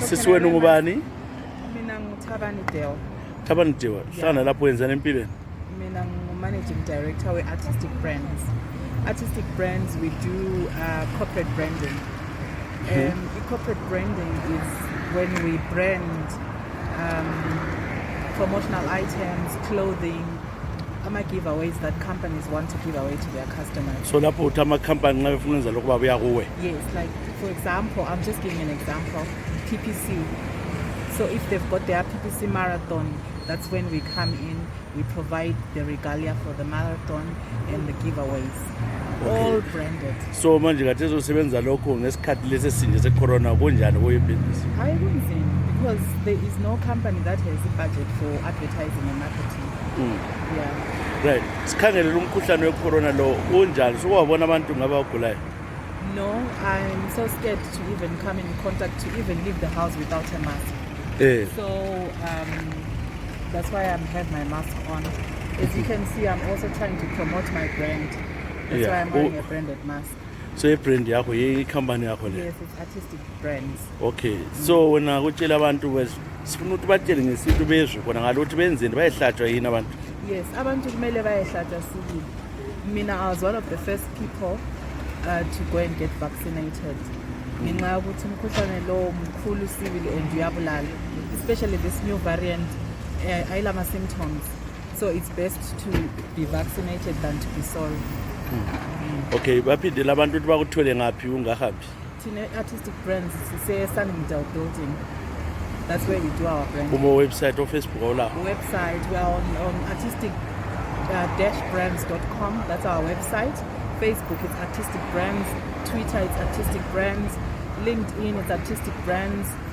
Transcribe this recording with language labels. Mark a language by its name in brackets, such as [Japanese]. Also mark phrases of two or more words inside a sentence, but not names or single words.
[North Ndebele] Sisi wenu ngubani? Mina nguthabani Dale. Thabani Dale. Hlala lapho wenzani empilweni? Mina [English] managing director [North Ndebele] we Artistic Brands. [English] Artistic Brands, we do corporate branding. Corporate branding is when we brand promotional items, clothing, giveaways that companies want to give away to their customers. [North Ndebele] So lapho uthama company nxa befuna ukwenza lokho babuya kuwe. [English] Yes, like for example, I'm just giving an example, PPC. So if they've got their PPC marathon, that's when we come in, we provide the regalia for the marathon and the giveaways. Okay. All branded. [North Ndebele] So manje kade uzosebenza lokho ngesikhathi lesi sinje secorona kunjani kuye business? Hayi kunzima [English] because there is no company that has a budget for advertising and marketing. Yeah. Right. [North Ndebele] Sikhangele umkhuhlane wecorona lo unjani? Sokwabona abantu ngaba ogulayo? [English] No, I'm so scared to even come in contact, to even leave the house without a mask. So that's why I have my mask on. As you can see, I'm also trying to promote my brand. That's why I'm wearing a branded mask. So your brand [North Ndebele] yakho ye company yakho le? [English] Yes, it's Artistic Brands. Okay. [North Ndebele] So wena utshela abantu sifuna ukuthi batshele ngesintu bezwe kona ngalokuthi benzeni bayehlatshwa yini abantu? Yes, abantu kumele bayehlatshwa sibili. Mina, [English] I was one of the first people to go and get vaccinated. [North Ndebele] Ngenxa yokuthi umkhuhlane lo mkhulu sibili and uyabulala, [English] especially this new variant ayilama symptoms. So it's best to be vaccinated than to be sorry. [North Ndebele] Okay, baphindela abantu ukuthi bakuthole ngaphi ungahambi? Thina Artistic Brands sise-Sunningdale building. [English] That's where we do our branding. Website or Facebook or la? Website, we are on artistic-brands.com. That's our website. Facebook is Artistic Brands. Twitter is Artistic Brands. LinkedIn is Artistic Brands.